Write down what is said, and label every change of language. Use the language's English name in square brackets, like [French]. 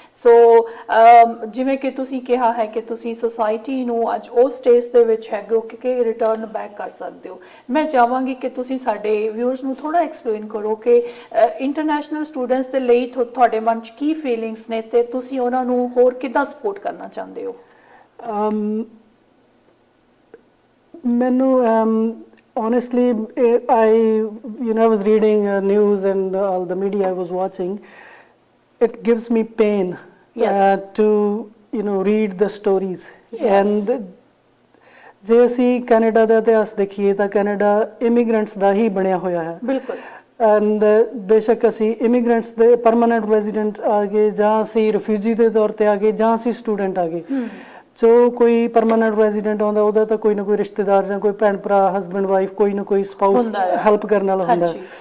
[Punjabi] ਸੋ ਜਿਵੇਂ ਕਿ ਤੁਸੀਂ ਕਿਹਾ ਹੈ ਕਿ ਤੁਸੀਂ ਸੁਸਾਇਟੀ ਨੂੰ ਅੱਜ ਉਸ ਸਟੇਜ ਦੇ ਵਿੱਚ ਹੈਗੇ ਹੋ ਕਿ ਰਿਟਰਨ ਬੈਕ ਕਰ ਸਕਦੇ ਹੋ, ਮੈਂ ਚਾਹਾਂਗੀ ਕਿ ਤੁਸੀਂ ਸਾਡੇ ਵਿਊਅਰਸ ਨੂੰ ਥੋੜਾ ਐਕਸਪਲੇਨ ਕਰੋ ਕਿ ਇੰਟਰਨੈਸ਼ਨਲ ਸਟੂਡੈਂਟਸ ਦੇ ਲਈ ਤੁਹਾਡੇ ਮਨ 'ਚ ਕੀ ਫੀਲਿੰਗਸ ਨੇ ਤੇ ਤੁਸੀਂ ਉਹਨਾਂ ਨੂੰ ਹੋਰ ਕਿੱਦਾਂ ਸਪੋਰਟ ਕਰਨਾ ਚਾਹੁੰਦੇ ਹੋ। ਮੈਨੂੰ [English] honestly, I was reading news and all the media I was watching. It gives me pain to read the stories. [Punjabi] And ਜੇ ਅਸੀਂ ਕੈਨੇਡਾ ਦਾ ਇਤਿਹਾਸ ਦੇਖੀਏ ਤਾਂ ਕੈਨੇਡਾ ਇਮੀਗ੍ਰੈਂਟਸ ਦਾ ਹੀ ਬਣਿਆ ਹੋਇਆ ਹੈ। ਬਿਲਕੁਲ। ਐਂਡ ਬੇਸ਼ੱਕ ਅਸੀਂ ਇਮੀਗ੍ਰੈਂਟਸ ਦੇ ਪਰਮਾਨੈਂਟ ਰੈਜ਼ੀਡੈਂਟ ਆ ਗਏ ਜਾਂ ਅਸੀਂ ਰਿਫਿਊਜੀ ਦੇ ਤੌਰ ਤੇ ਆ ਗਏ ਜਾਂ ਅਸੀਂ ਸਟੂਡੈਂਟ ਆ ਗਏ, ਜੋ ਕੋਈ ਪਰਮਾਨੈਂਟ ਰੈਜ਼ੀਡੈਂਟ ਆਉਂਦਾ ਉਹਦਾ ਤਾਂ ਕੋਈ ਨਾ ਕੋਈ ਰਿਸ਼ਤੇਦਾਰ ਜਾਂ ਕੋਈ ਭੈਣ ਭਰਾ, ਹਸਬੈਂਡ ਵਾਈਫ, ਕੋਈ ਨਾ ਕੋਈ ਸਪਾਊਸ ਹੈਲਪ ਕਰਨ ਵਾਲਾ ਹੁੰਦਾ।